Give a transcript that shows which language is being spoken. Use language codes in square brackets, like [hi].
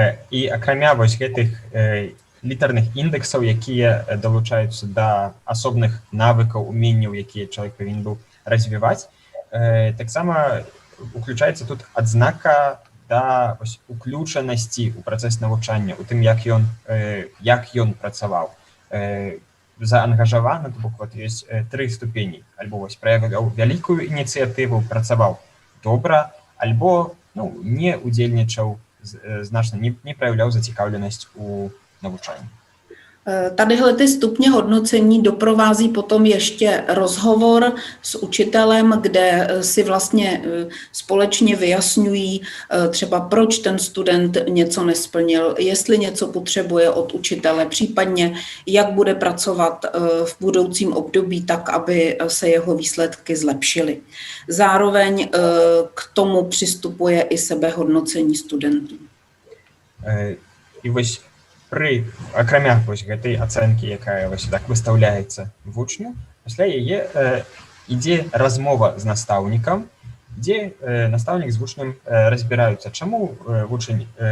[be] І акрамя вось гэтых літарных індэксаў, якія далучаюцца да асобных навыкаў, уменняў, якія чалавек павінен быў развіваць, таксама уключаецца тут адзнака да уключанасці ў працэс навучання, у тым, як ён працаваў. заангажаваны, то бок вот ёсць 3 ступені: альбо вось праявляў вялікую ініцыятыву, працаваў добра, альбо не удзельнічаў значна, не праяўляў зацікаўленасць у навучанні. [cs] Tadyhle ty stupně hodnocení doprovází potom ještě rozhovor s učitelem, kde si vlastně společně vyjasňují třeba, proč ten student něco nesplnil, jestli něco potřebuje od učitele, případně jak bude pracovat v budoucím období tak, aby se jeho výsledky zlepšily. Zároveň k tomu přistupuje i sebehodnocení studentů. [be] Акрамя гэтай ацэнкі, якая так выстаўляецца вучню, пасля яе ідзе размова з настаўнікам, дзе настаўнік з вучнем разбіраюцца, чаму вучань